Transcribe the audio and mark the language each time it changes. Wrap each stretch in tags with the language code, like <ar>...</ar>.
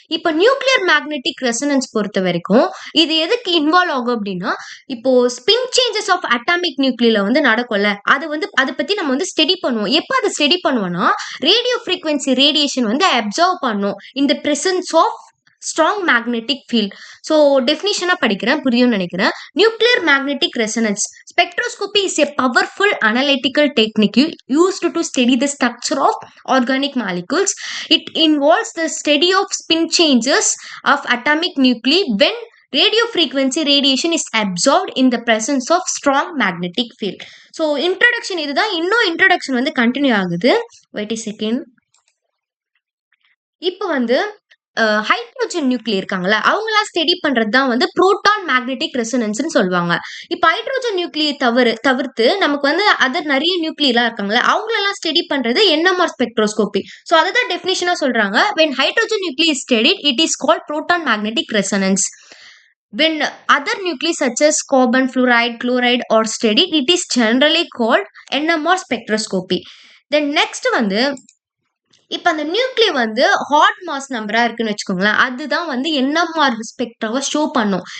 <ta>இப்போ nuclear magnetic resonance பொறுத்த வரைக்கும் இது எதுக்கு இன்வால்வ் ஆகும் அப்படின்னா, இப்போ ஸ்பின் சேஞ்சஸ் ஆஃப் அட்டாமிக் நியூக்ளியில வந்து நடக்கும்ல, அது வந்து அதை பத்தி நம்ம வந்து ஸ்டடி பண்ணுவோம். எப்போ அதை ஸ்டடி பண்ணுவோம்னா ரேடியோ ஃப்ரீக்வன்சி ரேடியேஷன் வந்து அப்சர்வ் பண்ணும் இந்த presence of strong magnetic field. So டெஃபினிஷனா படிக்கிறேன், புரியும்னு நினைக்கிறேன்.</ta> <en>Nuclear magnetic resonance spectroscopy is a powerful analytical technique used to study the structure of organic molecules. It involves the study of spin changes of atomic nuclei when radio frequency radiation is absorbed in the presence of strong magnetic field.</en> <ta>So introduction இதுதான். இன்னும் introduction வந்து continue ஆகுது.</ta> <en>Wait a second.</en> <ta>இப்போ வந்து hydrogen nuclear இருக்காங்களா, அவங்களாம் study பண்றது தான் வந்து புரோட்டான் மேக்னெட்டிக் ரெசனன்ஸ்னு சொல்லுவாங்க. இப்போ ஹைட்ரோஜன் நியூக்ளியர் தவிர்த்து நமக்கு வந்து அதர் நிறைய நியூக்ளியர்லாம் இருக்காங்களா, அவங்களெல்லாம் ஸ்டடி பண்றது என்எம்ஆர் ஸ்பெக்ட்ரோஸ்கோபி. ஸோ அதுதான் டெஃபினிஷனா சொல்றாங்க.</ta> <en>when hydrogen nuclei is studied it is called proton magnetic resonance. When other nuclei such as carbon, fluoride, chloride are studied, it is generally called NMR spectroscopy. Then next</en> <ta>வந்து இப்போ அந்த நியூக்ளியை வந்து hot mass நம்பரா இருக்குன்னு வச்சுக்கோங்களேன், அதுதான் வந்து NMR ஸ்பெக்ட்ராவை show பண்ணும்.</ta>